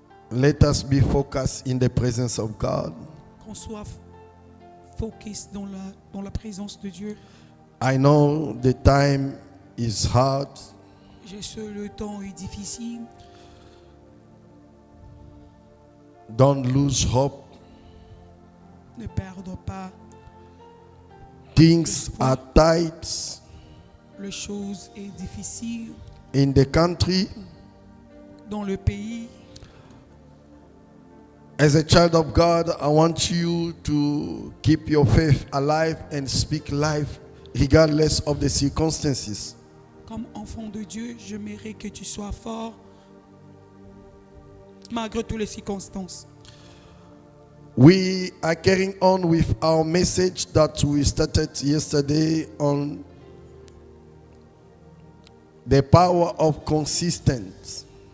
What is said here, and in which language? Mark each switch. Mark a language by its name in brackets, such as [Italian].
[English] Let us be focused in the presence of God. [French] Qu'on soit focus dans la présence de Dieu. [English] I know the time is hard. [French] Je sais le temps est difficile. [English] Don't lose hope. [French] Ne perdons pas. [English] Things are tight [French] Les choses est difficile [English] in the country. [French] dans le pays. [English] As a child of God, I want you to keep your faith alive and speak life regardless of the circumstances. [French] Comme enfant de Dieu, je mérite que tu sois fort malgré toutes les circonstances. [English] We are carrying on with our message that we started yesterday on the power of consistency.